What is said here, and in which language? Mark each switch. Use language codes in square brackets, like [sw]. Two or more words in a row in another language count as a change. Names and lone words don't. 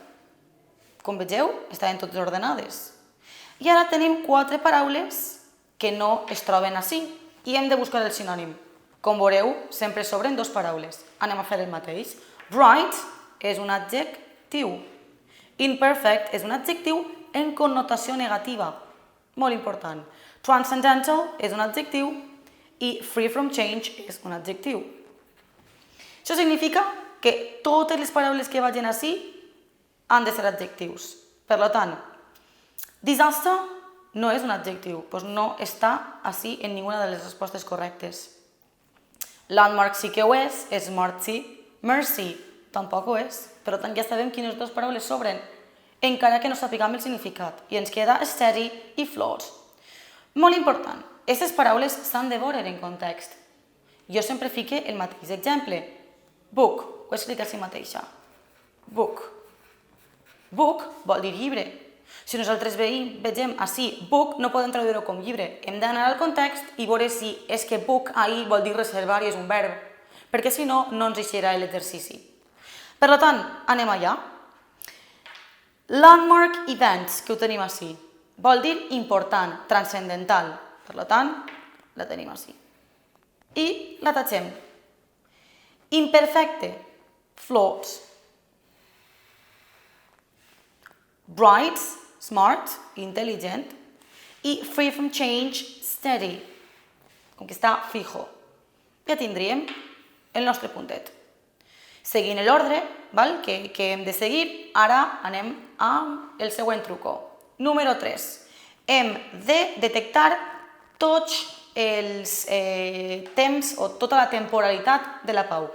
[ca] Com vegeu, estaven totes ordenades. I ara tenim 4 paraules que no es troben ací i hem de buscar el sinònim. Com veureu, sempre sobren 2 paraules. Anem a fer el mateix. Bright és un adjectiu. Imperfect és un adjectiu en connotació negativa. Molt important. Transcendental és un adjectiu i [en] free from change [ca] és un adjectiu. Això significa que totes les paraules que vagin ací han de ser adjectius. Per tant, disaster no és un adjectiu, doncs no està ací en ninguna de les respostes correctes. Landmark sí que ho és smart sí, mercy tampoc ho és. Per tant, ja sabem quines dues paraules sobren, encara que no sapiguem el significat. I ens queda steady i float. Molt important, aquestes paraules s'han de veure en context. Jo sempre fique el mateix exemple. Book, ho explica a si mateixa. Book. Book vol dir llibre. Si nosaltres vegem així book, no podem traduir-ho com llibre. Hem d'anar al context i veure si és que book ahí vol dir reservar i és un verb, perquè si no, no ens deixarà l'exercici. Per tant, anem allà. [en] Landmark events, [ca] que ho tenim així, vol dir important, transcendental. Per tant, la tenim així. I la tatxem. Imperfecte, float. [en] Bright, smart, [ca] intel·ligent. [en] I free from change, steady, [ca] com que està fijo. Ja tindríem el nostre puntet. Seguint l'ordre que hem de seguir, ara anem al següent truco. Número 3. Hem de detectar tots els temps o tota la temporalitat de la pau.